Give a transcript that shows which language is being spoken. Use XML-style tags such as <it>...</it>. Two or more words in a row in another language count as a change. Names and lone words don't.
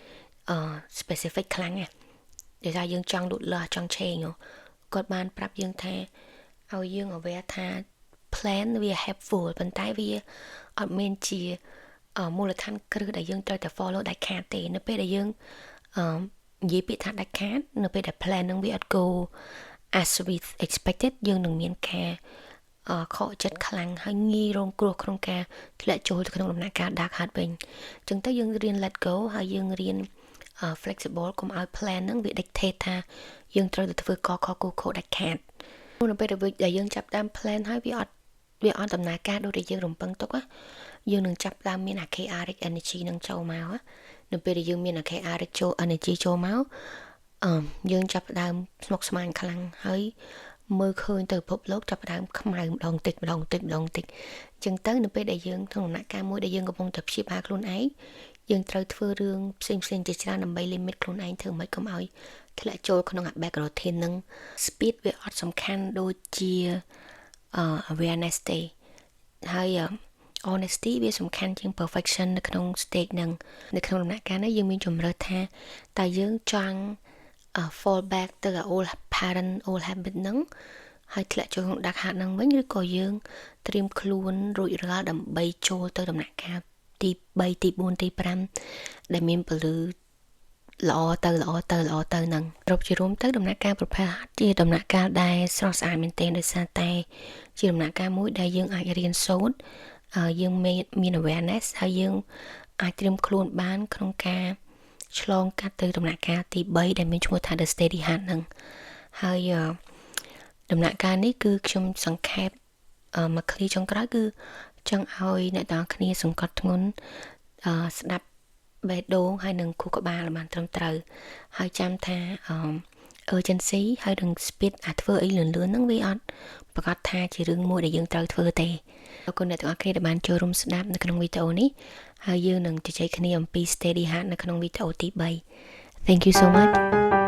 <km>specific ខ្លាំងណាស់ដែលថាយើងចង់លូតលាស់ចង់ change គាត់បានប្រាប់យើងថាឲ្យយើង aware ថា plan វា helpful ប៉ុន្តែវាអត់មានជាមូលដ្ឋានគ្រឹះដែលយើងត្រូវតែ follow ដាច់ខាតទេនៅពេលដែលយើងនិយាយពាក្យថាដាច់ខាតនៅ ពេលដែល plan នឹងវាអត់</km> <en>go as we expected</en> <km>យើងនឹងមានការខកចិត្តខ្លាំងហើយងាយរងគ្រោះក្នុងការធ្លាក់ចូលទៅក្នុងដំណាក់កាល</km> <en>dark heart</en> <km>វិញអញ្ចឹងទៅយើងរៀន</km> <en>let go</en> <km>ហើយ យើងរៀនflexible កុំឲ្យ plan ហ្នឹងវា dictate ថាយើងត្រូវទៅធ្វើកខគូខដាច់ខាតនៅពេលដែលយើងចាប់តាម plan ហើយវា អត់ដំណើរការដូចដែលយើងរំពឹងទុកយើងនឹងចាប់តាមមានអា</km> <en>chaotic energy</en> <km>នឹងចូលមកនៅពេលដែលយើងមានអា</km> <en>chaotic energy</en> <km>ចូលមកយើងចាប់តាមស្មុគស្មាញខ្លាំងហើយមើលឃើញទៅពិភពលោកចាប់តាមខ្មៅម្ដងតិចអញ្ចឹងទៅនៅពេលដែលយើងក្នុងដំណាក់កាលមួយដែលយើងកំពុងតែព្យាបាលខ្លួនឯងយើងត្រូវធ្វើរឿងផ្សេងជាច្រើនដើម្បី limit ខ្លួនឯងធ្វើម៉េចកុំឲ្យធ្លាក់ចូលក្នុងអា</km> <en>back routine</en> <km>ហ្នឹង speed វាអត់សំខាន់ដូចជា awareness ទេហើយ honesty វាសំខាន់ជាង perfection នៅក្នុង stage ហ្នឹងនៅក្នុងដំណាក់កាលនេះយើងមានជំរើសថាតើយើងចង់</km> <en>fall back</en> <km>ទៅ</km> <en>old pattern old habit</en> <km>ហ្នឹងហើយធ្លាក់ចូលក្នុង</km> <en>dark heart</en> <km>ហ្នឹងវិញឬក៏យើងត្រៀមខ្លួនរួច រាល់ដើម្បីចូលទៅដំណាក់កាលទី3ទី4ទី5ដែលមានពលឺល្អទៅហ្នឹងគ្រប់ជារួមទៅដំណាក់កាល prepare ជាដំ ណាក់កាលដែលស្រស់ស្អាតមែនទែនដោយសារតែជាដំណាក់កាលមួយដែលយើងអាចរៀនសូត្រយើងមាន awareness ហើយយើងអាចត្រៀមខ្លួនបានក្នុងការឆ្លងកាត់ទៅដំណាក់កាលទី3ដែលមានឈ្មោះថា</km> <en>the steady heart</en> <km>ហ្នឹងហើយដំណាក់កាលនេះគឺខ្ញុំសង្ខេបមកឃ្លីចុងក្រោយគឺចង់ឲ្យអ្នកទាំងគ្នាសង្កត់ធ្ងន់ស្ដាប់បេះដូងហើយនឹងខួរក្បាលបានត្រឹមត្រូវហើយចាំថា urgency ហើយនឹង speed ធ្វើអីលឿនហ្នឹងវាអត់ប្រកាសថាជារឿងមួយដែលយើងត្រូវធ្វើទេអរគុណអ្នកទាំងអស់គ្នាដែលបានចូលរួមស្ដាប់នៅក្នុងវីដេអូនេះហើយយើងនឹងជជែកគ្នាអំពី</km> <en>steady heart</en> <km>នៅក្នុងវីដេអូទី3</km> <en>Thank you so much</en>